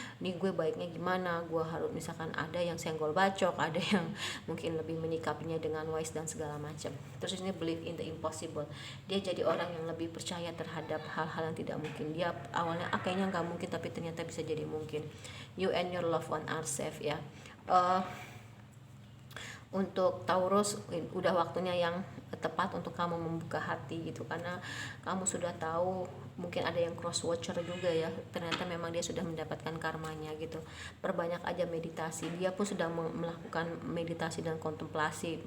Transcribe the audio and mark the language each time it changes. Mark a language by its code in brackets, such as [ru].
[id] Nih gue baiknya gimana, gue harus misalkan ada yang senggol bacok, ada yang mungkin lebih menyikapinya dengan wise dan segala macam. Terus ini [en] believe in the impossible. [id] Dia jadi orang yang lebih percaya terhadap hal-hal yang tidak mungkin. Dia awalnya kayaknya nggak mungkin, tapi ternyata bisa jadi mungkin. [en] You and your loved one are safe ya. [id] Untuk Taurus udah waktunya yang tepat untuk kamu membuka hati gitu, karena kamu sudah tahu, mungkin ada yang cross watcher juga ya, ternyata memang dia sudah mendapatkan karmanya gitu. Perbanyak aja meditasi. Dia pun sudah melakukan meditasi dan kontemplasi.